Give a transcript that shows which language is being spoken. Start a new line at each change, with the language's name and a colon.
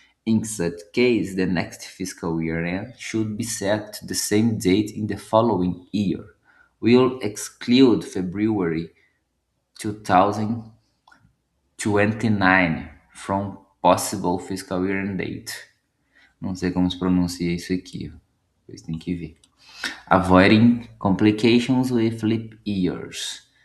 English: In such case, the next fiscal year end should be set to the same date in the following year. We'll exclude February 2029 from possible fiscal year end date.
Portuguese: Não sei como se pronuncia isso aqui. Vocês têm que ver.
English: Avoiding complications with leap years.